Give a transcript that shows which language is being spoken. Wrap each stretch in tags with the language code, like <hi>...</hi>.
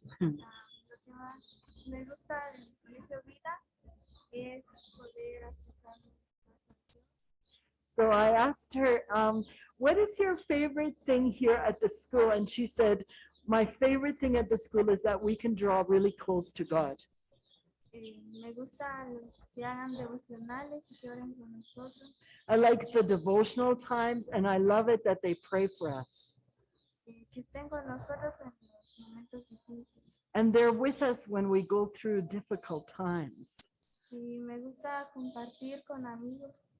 <es>Lo que más me gusta del Colegio Vida es poder acercarme.</es> <en>So I asked her, what is your favorite thing here at the school? And she said, my favorite thing at the school is that we can draw really close to God.</en> <es>Me gusta que hagan devocionales y que oren con nosotros.</es> <en>I like the devotional times and I love it that they pray for us.</en> <es>Que estén con nosotros en los momentos difíciles.</es> <en>And they're with us when we go through difficult times.</en> <es>Y me gusta compartir con amigos.</es>